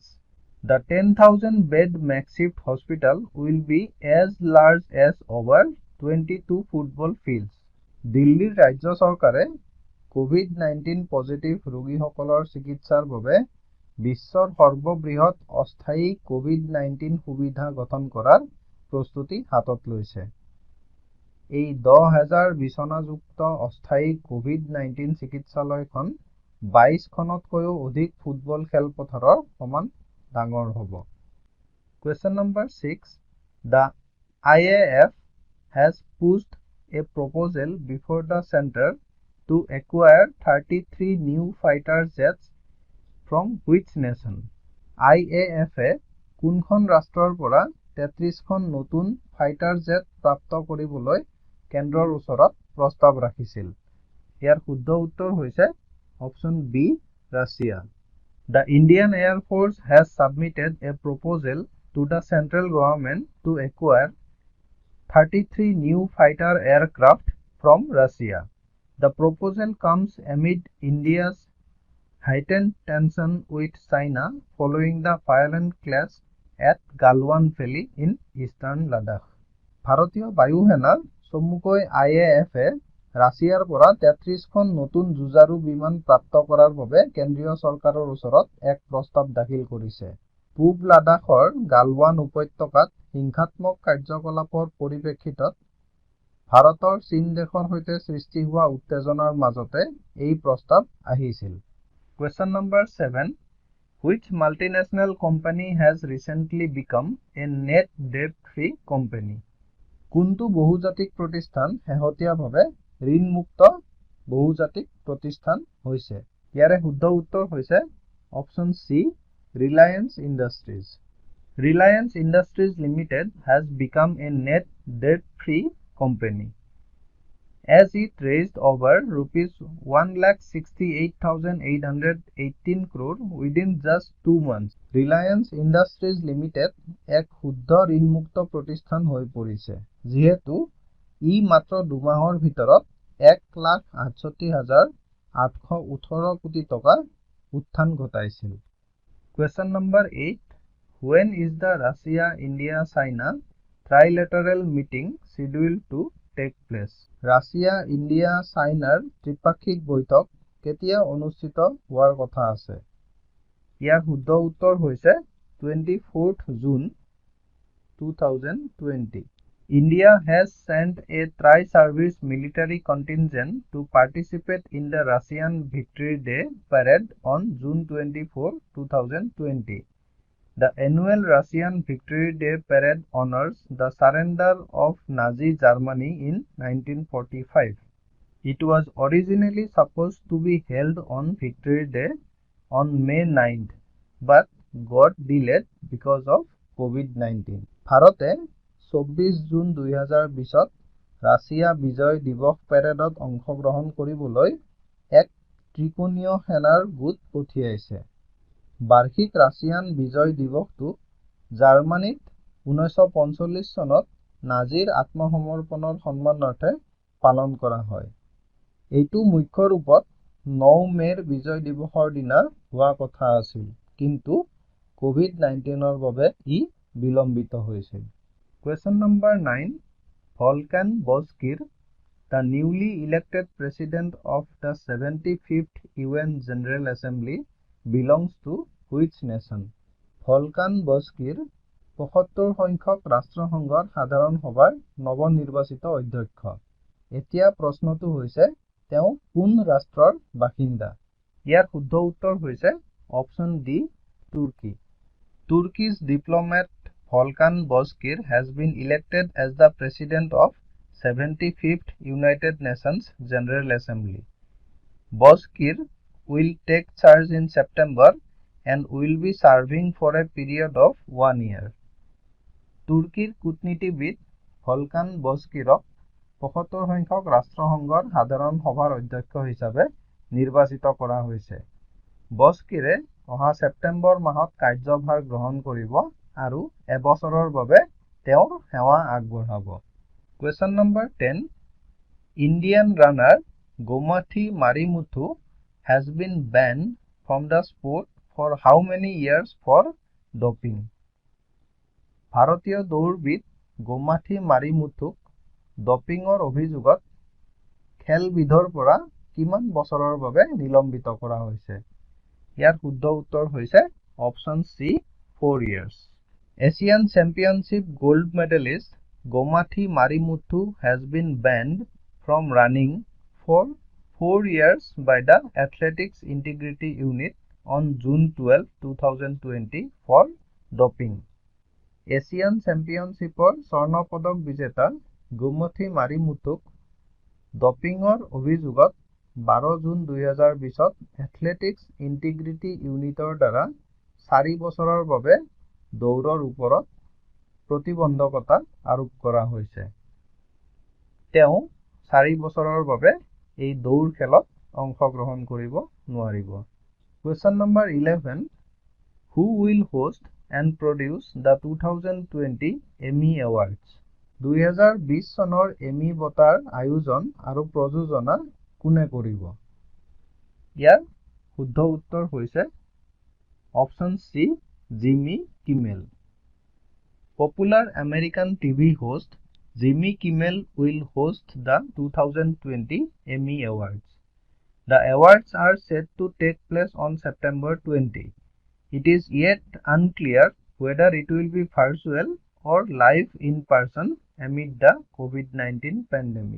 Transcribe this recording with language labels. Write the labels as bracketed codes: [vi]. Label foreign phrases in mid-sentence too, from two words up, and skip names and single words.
[en] The 10,000-bed makeshift hospital will be as large as over 22 football fields. [as] দিল্লীৰ ৰাজ্য চৰকাৰে COVID-19 পজিটিভ ৰোগীসকলৰ চিকিৎসাৰ বাবে বিশ্বৰ সৰ্ববৃহৎ অস্থায়ী COVID-19 সুবিধা গঠন কৰাৰ প্ৰস্তুতি হাতত লৈছে। এই 10,000 বিছনাযুক্ত অস্থায়ী COVID-19 চিকিৎসালয়খন 22খনতকৈও অধিক ফুটবল খেলপথাৰৰ সমান ডাঙৰ হ'ব। [en] Question number 6. The IAF has pushed a proposal before the center to acquire 33 new fighter jets from which nation? [as] IAF-এ কোনখন ৰাষ্ট্ৰৰ পৰা 33খন নতুন [en] fighter jet [as] প্ৰাপ্ত কৰিবলৈ কেন্দ্ৰৰ ওচৰত প্ৰস্তাৱ ৰাখিছিল? ইয়াৰ শুদ্ধ উত্তৰ হৈছে [en] option B, [as] ৰাছিয়া। [en] The Indian Air Force has submitted a proposal to the central government to acquire 33 new fighter aircraft from Russia. The proposal comes amid India's heightened tension with China following the violent clash at Galwan Valley in eastern Ladakh. [as] ভাৰতীয় বায়ুসেনা চমুকৈ IAF-এ ৰাছিয়াৰ পৰা 33খন নতুন যুঁজাৰু বিমান প্ৰাপ্ত কৰাৰ বাবে কেন্দ্ৰীয় চৰকাৰৰ ওচৰত এক প্ৰস্তাৱ দাখিল কৰিছে। পূব লাডাখৰ গালৱান উপত্যকাত হিংসাত্মক কাৰ্যকলাপৰ পৰিপ্ৰেক্ষিতত ভাৰতৰ চীন দেশৰ সৈতে সৃষ্টি হোৱা উত্তেজনাৰ মাজতে এই প্ৰস্তাৱ আহিছিল। [en] Question number 7. Which multinational company has recently become a net debt-free company? [as] কোনটো বহুজাতিক প্ৰতিষ্ঠান শেহতীয়াভাৱে ঋণমুক্ত বহুজাতিক প্ৰতিষ্ঠান হৈছে? ইয়াৰে শুদ্ধ উত্তৰ হৈছে [en] option C, [as] Reliance Industries. [en] Reliance Industries Limited has become a net debt-free company. As it raised over rupees 1,68,818 crore within just 2 months, Reliance Industries Limited [as] এক শুদ্ধ ঋণমুক্ত প্ৰতিষ্ঠান হৈ পৰিছে, যিহেতু ই মাত্ৰ 2 মাহৰ ভিতৰত 1,68,818 কোটি টকা উত্থান ঘটাইছিল। [en] Question number 8. When is the Russia-India-China trilateral meeting scheduled to take place? [as] ৰাছিয়া, ইণ্ডিয়া, চাইনাৰ ত্ৰিপাক্ষিক বৈঠক কেতিয়া অনুষ্ঠিত হোৱাৰ কথা আছে? ইয়াৰ শুদ্ধ উত্তৰ হৈছে 24th June 2020. [en] India has sent a tri-service military contingent to participate in the Russian Victory Day parade on June 24, 2020. The annual Russian Victory Day parade honors the surrender of Nazi Germany in 1945. It was originally supposed to be held on Victory Day on May 9th, but got delayed because of COVID-19. [as] ভাৰতে 24 জুন 2020ত ৰাছিয়া বিজয় দিৱস পেৰেডত অংশগ্ৰহণ কৰিবলৈ এক ত্ৰিকোণীয় সেনাৰ গোট পঠিয়াইছে। বাৰ্ষিক ৰাছিয়ান বিজয় দিৱসটো জাৰ্মানীত 1945 চনত নাজিৰ আত্মসমৰ্পণৰ সন্মানাৰ্থে পালন কৰা হয়। এইটো মুখ্য ৰূপত 9 মেৰ বিজয় দিৱসৰ দিনা হোৱা কথা আছিল, কিন্তু COVID-19ৰ বাবে ই বিলম্বিত হৈছিল। [en] Question number 9. Volkan Bozkır, the newly elected president of the 75th UN General Assembly, belongs to which nation? [as] Volkan Bozkır 75 সংখ্যক ৰাষ্ট্ৰসংঘৰ সাধাৰণ সভাৰ নৱনিৰ্বাচিত অধ্যক্ষ। এতিয়া প্ৰশ্নটো হৈছে তেওঁ কোন ৰাষ্ট্ৰৰ বাসিন্দা? ইয়াৰ শুদ্ধ উত্তৰ হৈছে [en] option D, [as] তুৰ্কী। [en] Turkey's diplomat Volkan Bozkır has been elected as the President of 75th United Nations General Assembly. Bozkır will take charge in September and will be serving for a period of 1 year. [as] তুৰ্কীৰ কূটনীতিবিদ ভলকান বজকিৰক ৭৫ সংখ্যক ৰাষ্ট্ৰসংঘৰ সাধাৰণ সভাৰ অধ্যক্ষ হিচাপে নিৰ্বাচিত কৰা হৈছে। বজকিৰে অহা ছেপ্টেম্বৰ মাহত কাৰ্যভাৰ গ্ৰহণ কৰিব আৰু এবছৰৰ বাবে তেওঁৰ সেৱা আগবঢ়াব। [en] Question number 10. Indian runner Gomathi Marimuthu has been banned from the sport for how many years for doping? [as] ভাৰতীয় দৌৰবিদ গোমাথি মাৰিমুথুক ডপিঙৰ অভিযোগত খেলবিধৰ পৰা কিমান বছৰৰ বাবে নিলম্বিত কৰা হৈছে? ইয়াৰ শুদ্ধ উত্তৰ হৈছে [en] option C 4 years. Asian Championship gold medalist Gomathi Marimuthu has been banned from running for 4 years by the Athletics Integrity Unit on June 12, 2020 for doping. [as] এছিয়ান চেম্পিয়নশ্বিপৰ স্বৰ্ণ পদক বিজেতা গোমথি মাৰিমুথুক ডপিঙৰ অভিযোগত 12 জুন 2020ত এথলেটিক্স ইণ্টিগ্ৰিটি ইউনিটৰ দ্বাৰা 4 বছৰৰ বাবে দৌৰৰ ওপৰত প্ৰতিবন্ধকতা আৰোপ কৰা হৈছে। তেওঁ 4 বছৰৰ বাবে এই দৌৰ খেলত অংশগ্ৰহণ কৰিব নোৱাৰিব। [en] Question number 11. Who will host and produce the 2020 Emmy Awards? [as] 2020 চনৰ এমি বঁটাৰ আয়োজন আৰু প্ৰযোজনা কোনে কৰিব? ইয়াৰ শুদ্ধ উত্তৰ হৈছে [en] option C [as] জিমি কিমেল। [en] Popular American TV host Jimmy Kimmel will host the 2020 Emmy Awards. The awards are set to take place on September 20. It is yet unclear whether it will be virtual or live in person amid the COVID-19 pandemic.